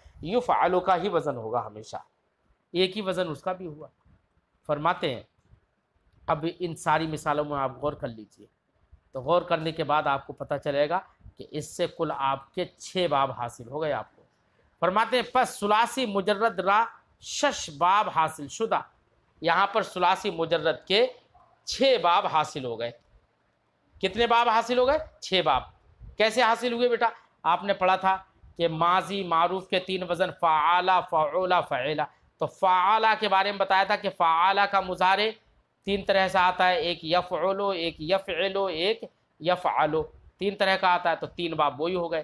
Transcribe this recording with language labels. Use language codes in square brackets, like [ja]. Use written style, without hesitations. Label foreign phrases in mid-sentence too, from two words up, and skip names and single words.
[ur] یفعل کا ہی وزن ہوگا ہمیشہ، ایک ہی وزن اس کا بھی ہوا۔ فرماتے ہیں اب ان ساری مثالوں میں آپ غور کر لیجئے، تو غور کرنے کے بعد آپ کو پتہ چلے گا کہ اس سے کل آپ کے 6 باب حاصل ہو گئے آپ کو۔ فرماتے ہیں [fa] پس ثلاثی مجرد را 6 باب حاصل شدہ، [ur] یہاں پر ثلاثی مجرد کے 6 باب حاصل ہو گئے۔ کتنے باب حاصل ہو گئے؟ 6 باب۔ کیسے حاصل ہوئے بیٹا؟ آپ نے پڑھا تھا کہ ماضی معروف کے 3 وزن فعال فعول فعیلہ، تو فعال کے بارے میں بتایا تھا کہ فعال کا مضارع 3 طرح سے آتا ہے، ایک یفعل، ایک یفعل، ایک یفعل، 3 طرح کا آتا ہے، تو 3 باب وہی ہو گئے۔